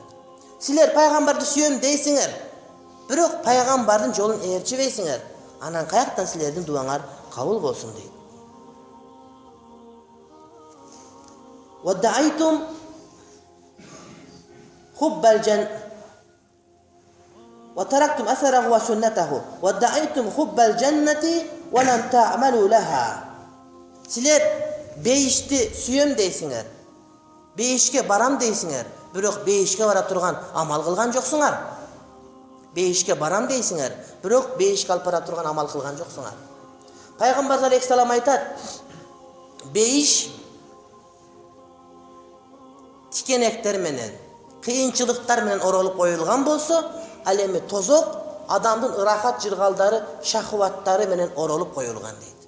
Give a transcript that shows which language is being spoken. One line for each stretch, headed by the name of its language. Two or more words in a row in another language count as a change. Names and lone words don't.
Kyrgyz: Силер пайгамбарды сүйөм дейсиңер, бирок пайгамбардын жолун ээрчибейсиңер. Анан каяктан силердин дуаңар кабыл болсун дейт.
Arabic: وادعيتم حب الجان وتركتم آثاره وسنته. وادعيتم حب الجنة ولم تعملوا لها.
Kyrgyz: Силер бейишти сүйөм дейсиңер. Бейишке барам дейсиңер, бирок бейишке бара турган амал кылган жоксуңар. Бейишке барам дейсиңер, бирок бейишке алып бара турган амал кылган жоксуңар. Пайгамбар алейхиссалам айтат: бейиш тикенектер менен, кыйынчылыктар менен оролуп коюлган болсо, ал эми тозок адамдын ырахат жыргалдары, шахваттары менен оролуп коюлган дейт.